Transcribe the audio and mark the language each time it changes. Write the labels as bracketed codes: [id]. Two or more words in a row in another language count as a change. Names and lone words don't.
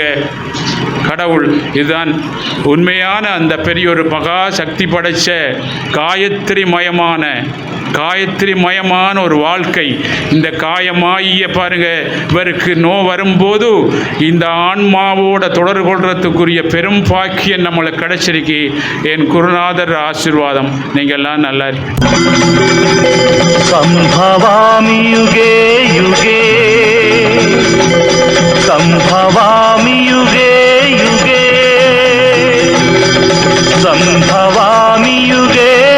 [ta] கடவுள் இதுதான் உண்மையான அந்த பெரிய ஒரு மகா சக்தி படைச்ச காயத்ரி மயமான ஒரு வாழ்க்கை. இந்த காயமாகிய பாருங்க இவருக்கு வரும்போது இந்த ஆன்மாவோட தொடர்பு கொள்றதுக்குரிய பெரும் பாக்கியம் நம்மளுக்கு கிடைச்சிருக்கு. என் குருநாதர் ஆசீர்வாதம். நீங்கள் எல்லாம் நல்லா [sa] संभवामि युगे युगे संभवामि युगे युगे संभवामि युगे